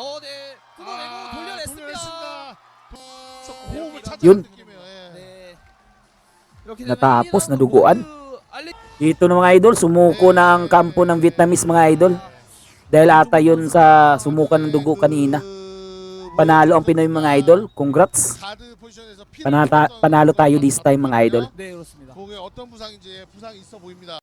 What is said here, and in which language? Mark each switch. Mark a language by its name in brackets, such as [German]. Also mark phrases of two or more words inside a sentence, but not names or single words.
[Filipino] Yun. Natapos, naduguan. Ito na mga idol, sumuko na ang kampo ng Vietnamese mga idol. Dahil ata yun sa sumukan ng dugo kanina. Panalo ang Pinoy mga idol. Congrats. [Korean] 가드 포지션에서 피를 [Filipino] Panalo tayo [English] this time [Filipino] mga idol. [Korean] 네, 그렇습니다. 공에 어떤 부상인지 부상이 있어 보입니다.